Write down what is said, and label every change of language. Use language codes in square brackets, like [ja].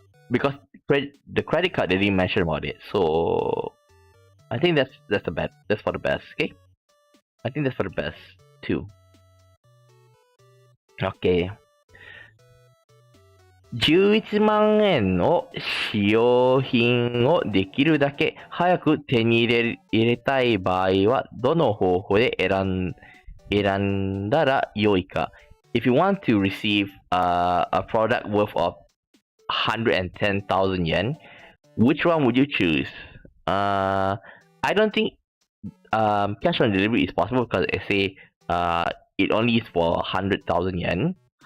[en] Because the credit card they didn't mention about it, so I think that's the best. That's for the best, okay? I think that's for the best too. Okay. [ja] 11万円の使用品をできるだけ早く手に入れたい場合はどの方法で選んだら良いか。 [en] If you want to receive a product worth of 110,000 yen, which one would you choose? I don't think cash on delivery is possible because I say it only is for 100,000 yen.